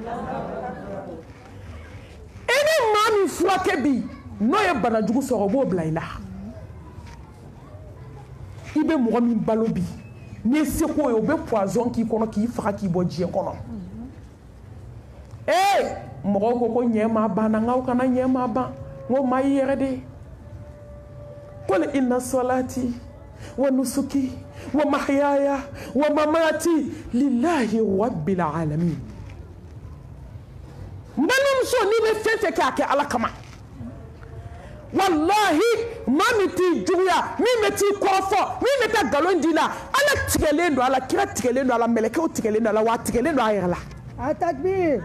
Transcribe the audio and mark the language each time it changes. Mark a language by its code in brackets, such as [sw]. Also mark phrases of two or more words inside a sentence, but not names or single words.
[bm] e ni maa min furakɛ bi n'o ye banajugu sɔrɔ o b'o bila i la i bɛ mɔgɔ min balo bi n'i ye seko ye o bɛ poison k'i kɔnɔ k'i faga k'i bɔ diɲɛ kɔnɔ mɔgɔw ko ɲɛ ma ban n k'aw kana ɲɛ ma ban n ko maa y'i yɛrɛ de ye [ar] قل إن صلاتي ونسكي ومحياي ومماتي لله رب العالمين [bm] n balimamuso n'i bɛ fɛn fɛn kɛ a kɛ ala kama wallahi maa min t'i juguya min bɛ t'i kɔrɔfɔ min bɛ taa nkalon d'i la ala tigɛlen don a la kira tigɛlen don a la mɛlɛkɛw tigɛlen don a la wa a tigɛlen don a yɛrɛ la A takbir.